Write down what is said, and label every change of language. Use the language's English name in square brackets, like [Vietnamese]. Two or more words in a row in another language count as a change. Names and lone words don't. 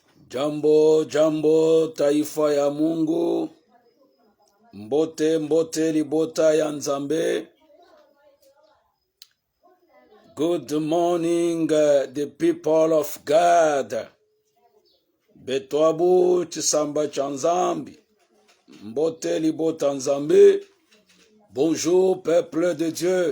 [Swahili] Jambo, jambo, taifa ya Mungu. [Lingala] Mbote, mbote, libota ya Nzambe. [English] Good morning, the people of God. [Luba-Lulua] Betwabu, Chisamba Chanzambi. [Lingala] Mbote, libota Nzambe. [French] Bonjour, peuple de Dieu.